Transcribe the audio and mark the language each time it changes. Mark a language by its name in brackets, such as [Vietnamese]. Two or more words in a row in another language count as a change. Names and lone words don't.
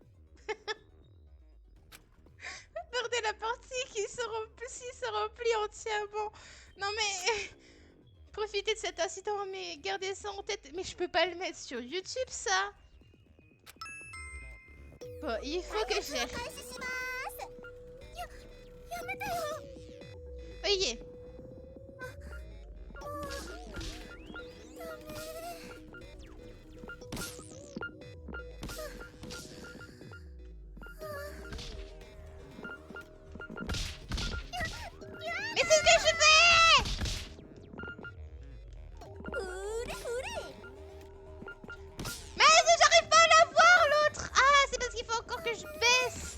[French] Perdez la partie qui se remplit entièrement. Non mais... Profitez de cet incident, mais gardez ça en tête. Mais je peux pas le mettre sur YouTube, ça. Bon, il faut que je... [Japanese] 開始しますやめてよ [French] Voyez. Mais c'est ce que je fais. [Japanese] ふれふれ [French] Mais j'arrive pas à la voir, l'autre. Ah, c'est parce qu'il faut encore que je baisse.